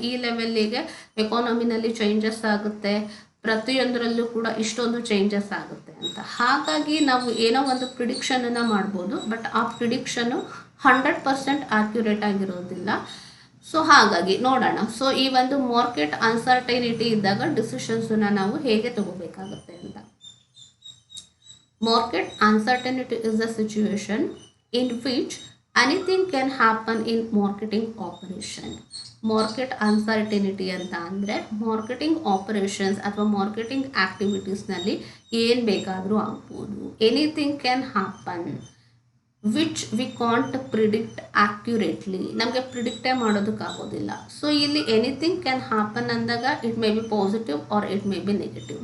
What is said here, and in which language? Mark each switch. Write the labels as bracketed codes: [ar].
[kn] ಈ ಲೆವೆಲ್ಲಿಗೆ ಎಕಾನಮಿನಲ್ಲಿ ಚೇಂಜಸ್ ಆಗುತ್ತೆ, ಪ್ರತಿಯೊಂದರಲ್ಲೂ ಕೂಡ ಇಷ್ಟೊಂದು ಚೇಂಜಸ್ ಆಗುತ್ತೆ ಅಂತ. ಹಾಗಾಗಿ ನಾವು ಏನೋ ಒಂದು ಪ್ರಿಡಿಕ್ಷನನ್ನು ಮಾಡ್ಬೋದು, ಬಟ್ ಆ ಪ್ರಿಡಿಕ್ಷನ್ನು 100% ಆ್ಯಕ್ಯುರೇಟ್ ಆಗಿರೋದಿಲ್ಲ. ಸೊ ಹಾಗಾಗಿ ನೋಡೋಣ. ಸೊ ಈ ಒಂದು ಮಾರ್ಕೆಟ್ ಅನ್ಸರ್ಟೈನಿಟಿ ಇದ್ದಾಗ ಡಿಸಿಷನ್ಸನ್ನು ನಾವು ಹೇಗೆ ತಗೋಬೇಕಾಗುತ್ತೆ ಅಂತ. [en] Market uncertainty is a situation in which anything can happen in marketing operation. [kn] Market uncertainty ಅಂತ ಅಂದರೆ ಮಾರ್ಕೆಟಿಂಗ್ ಆಪರೇಷನ್ಸ್ ಅಥವಾ ಮಾರ್ಕೆಟಿಂಗ್ ಆ್ಯಕ್ಟಿವಿಟೀಸ್ನಲ್ಲಿ ಏನು ಬೇಕಾದರೂ ಆಗ್ಬೋದು. [en] Anything can happen which we can't predict accurately. [kn] ನಮಗೆ ಪ್ರಿಡಿಕ್ಟೇ ಮಾಡೋದಕ್ಕಾಗೋದಿಲ್ಲ. ಸೊ ಇಲ್ಲಿ [en] anything can happen [kn] ಅಂದಾಗ [en] It may be positive or it may be negative.